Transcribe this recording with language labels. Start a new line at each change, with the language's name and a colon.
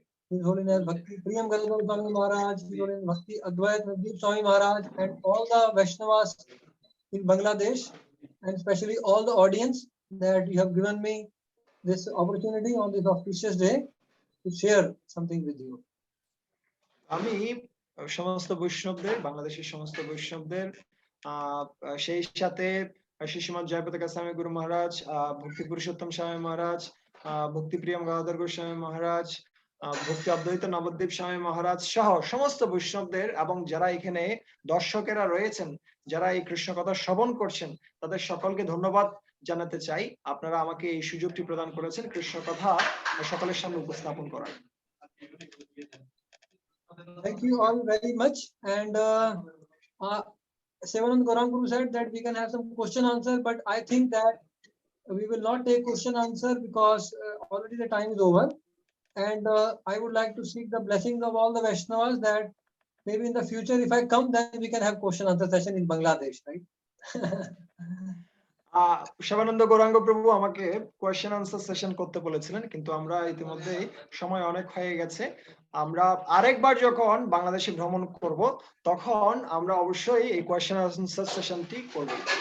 English: His Holiness Bhakti Priyam Galadhar Swami Maharaj, His Holiness Bhakti Advait Navdeep Swami Maharaj, and all the Vaishnavas in Bangladesh, and especially all the audience that you have given me this opportunity on this auspicious day to share something with you.
Bangla: আমি সমস্ত বৈষ্ণবদের, বাংলাদেশের সমস্ত বৈষ্ণবদের, সেই সাথে শ্রীমৎ জয়পতাকা স্বামী গুরু মহারাজ, ভক্তি পুরুষোত্তম স্বামী মহারাজ, ভক্তি প্রিয়ম গদাধর গোস্বামী মহারাজ, ভক্তি অদ্বৈত নবদ্বীপ স্বামী মহারাজ সহ সমস্ত বৈষ্ণবদের, এবং যারা এখানে দর্শকেরা রয়েছেন, যারা এই কৃষ্ণ কথা শ্রবণ করছেন, তাদের সকলকে ধন্যবাদ জানাতে চাই। আপনারা আমাকে এই সুযোগটি প্রদান করেছেন কৃষ্ণ কথা সকলের সামনে উপস্থাপন করার।
English: Thank you all very much. And Sivanand Gaurang Guru said that we can have some question answer, but I think that we will not take question answer because already the time is over. And I would like to seek the blessings of all the Vaishnavas that maybe in the future, if I come, then we can have question answer session in Bangladesh, right?
Bangla: Shivananda Gauranga প্রভু আমাকে question answer session করতে বলেছিলেন, কিন্তু আমরা ইতিমধ্যে সময় অনেক হয়ে গেছে। আমরা আরেকবার যখন বাংলাদেশে ভ্রমণ করব, তখন আমরা অবশ্যই এই কোয়েশ্চেন আনসার সেশনটি করব।